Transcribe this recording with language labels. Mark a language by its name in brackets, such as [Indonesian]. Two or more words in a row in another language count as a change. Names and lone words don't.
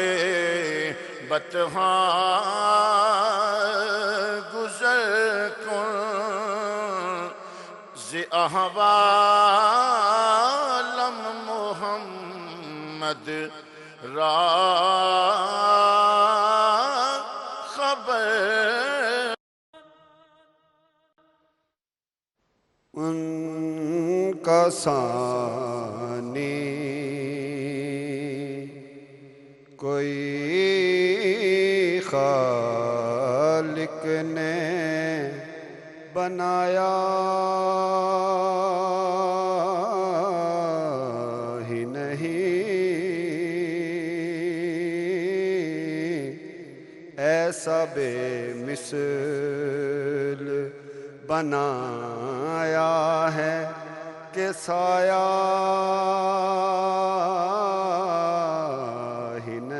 [Persian] بطحاں گزر کن ز احوالم محمد را خبر [Urdu] ان کا ثانی کوئی خالق نے بنایا ہی نہیں ایسا بے مثل بنایا ہے کہ سایہ ہی